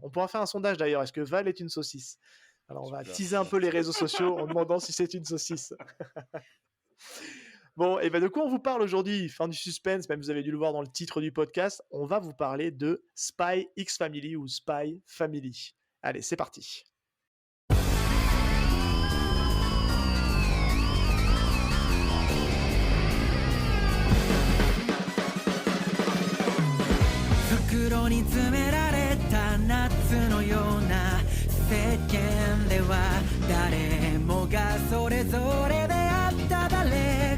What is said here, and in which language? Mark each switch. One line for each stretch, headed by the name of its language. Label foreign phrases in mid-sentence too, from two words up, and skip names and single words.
French: On pourra faire un sondage d'ailleurs. Est-ce que Val est une saucisse? Alors, on va Super. teaser un peu les réseaux sociaux en demandant si c'est une saucisse. Bon, et ben de quoi on vous parle aujourd'hui? Fin du suspense, même vous avez dû le voir dans le titre du podcast. On va vous parler de Spy X Family ou Spy Family. Allez, c'est parti.
Japanese: 袋に詰められた夏のような世間では誰もがそれぞれであった誰